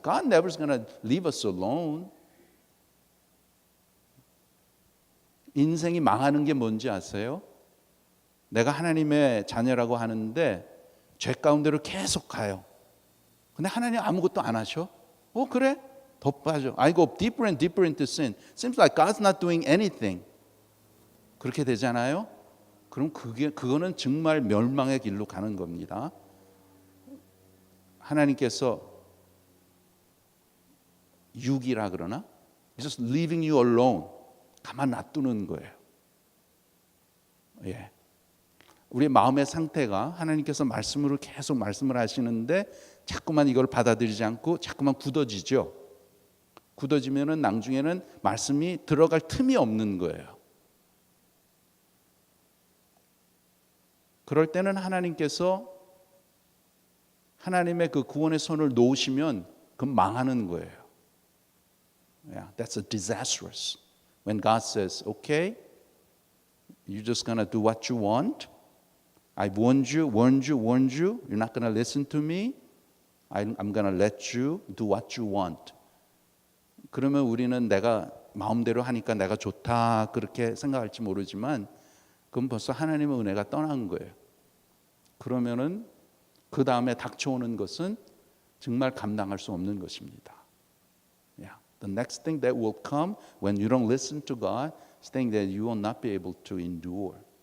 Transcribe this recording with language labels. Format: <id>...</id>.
<en>God never's gonna leave us alone.</en> <ko>인생이 망하는 게 뭔지 아세요? 내가 하나님의 자녀라고 하는데 죄 가운데로 계속 가요. 근데 하나님 아무것도 안 하셔? 그래? 더 빠져.</ko> <en>I go deeper and deeper into sin. Seems like God's not doing anything.</en> <ko>그렇게 되잖아요. 그럼 그거는 정말 멸망의 길로 가는 겁니다. 하나님께서 유기라 그러나?</ko> <en>He's just leaving you alone.</en> <ko>가만 놔두는 거예요. 예. 우리의 마음의 상태가 하나님께서 말씀으로 계속 말씀을 하시는데 자꾸만 이걸 받아들이지 않고 자꾸만 굳어지죠. 굳어지면은 나중에는 말씀이 들어갈 틈이 없는 거예요. 그럴 때는 하나님께서 하나님의 그 구원의 손을 놓으시면 그건 망하는 거예요.</ko> <en>Yeah, that's a disastrous. When God says, okay, you're just going to do what you want. I've warned you. You're not going to listen to me. I'm going to let you do what you want.</en> <ko>그러면 우리는 내가 마음대로 하니까 내가 좋다 그렇게 생각할지 모르지만 그건 벌써 하나님의 은혜가 떠난 거예요. 그러면은 그 다음에 닥쳐오는 것은 정말 감당할 수 없는 것입니다.</ko> <en>Yeah. The next thing that will come when you don't listen to God is thing that you will not be able to endure.</en>